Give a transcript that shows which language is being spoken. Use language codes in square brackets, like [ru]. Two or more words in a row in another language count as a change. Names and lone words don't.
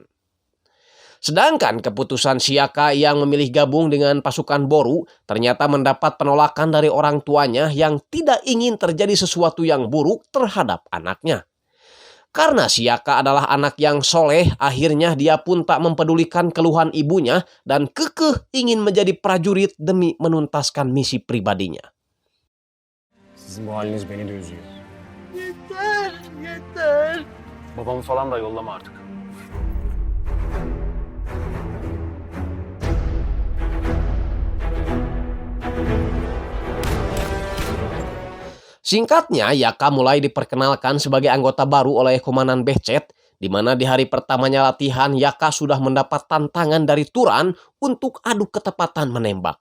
[id] Sedangkan keputusan Yaka yang memilih gabung dengan pasukan Boru ternyata mendapat penolakan dari orang tuanya yang tidak ingin terjadi sesuatu yang buruk terhadap anaknya. Karena Yaka adalah anak yang soleh, akhirnya dia pun tak mempedulikan keluhan ibunya dan kekeh ingin menjadi prajurit demi menuntaskan misi pribadinya. [tr] Sizin bu haliniz beni de üzüyor. Yeter. Babamı falan da yollama artık. [id] Singkatnya, Yaka mulai diperkenalkan sebagai anggota baru oleh Komandan Becet, di mana di hari pertamanya latihan Yaka sudah mendapat tantangan dari Turan untuk adu ketepatan menembak.